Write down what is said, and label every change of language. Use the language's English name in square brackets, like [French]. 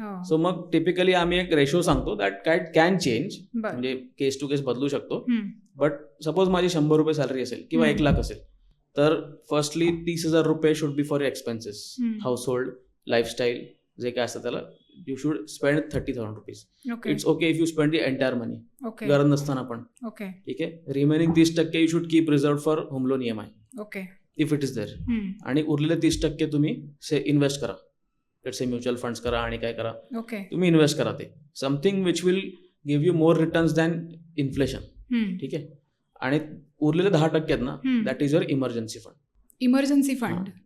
[Marathi] So मग typically आम्ही एक रेशो सांगतो [English] that can change, [Marathi] म्हणजे केस टू केस बदलू शकतो. [English] but suppose [Marathi] माझी 100 रुपये सॅलरी असेल किंवा 1 लाख असेल, [English] तर फर्स्टली 30,000 रुपये should be for expenses, household, lifestyle, [Marathi] जे काय असतं त्याला [English] You should spend 30,000 rupees. It's okay if you spend the entire money, [Marathi] गरज नसताना पण. ठीक आहे. [English] Remaining 30% you should keep reserve for home loan EMI. Okay. If it is there. [Marathi] आणि उरलेले 30% तुम्ही इन्व्हेस्ट करा, लेट्स से म्युच्युअल फंड्स करा आणि काय करा, तुम्ही इन्व्हेस्ट करा ते [English] Something which will give you more returns than inflation. [Marathi] ठीक आहे. आणि उरलेले 10% ना, [English] That is your emergency fund. Emergency fund